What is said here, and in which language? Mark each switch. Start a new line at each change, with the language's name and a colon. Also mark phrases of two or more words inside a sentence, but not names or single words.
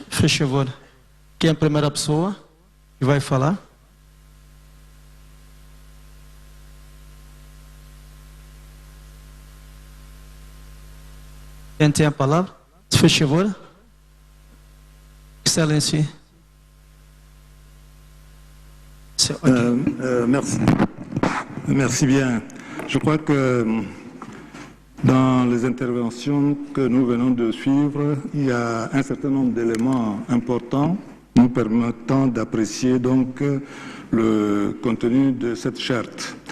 Portuguese: Por favor, quem é a primeira pessoa que vai falar? Quem tem a palavra? Por favor. Excelência.
French: Merci. Merci bien. Je crois que dans les interventions que nous venons de suivre, il y a un certain nombre d'éléments importants nous permettant d'apprécier donc le contenu de cette charte.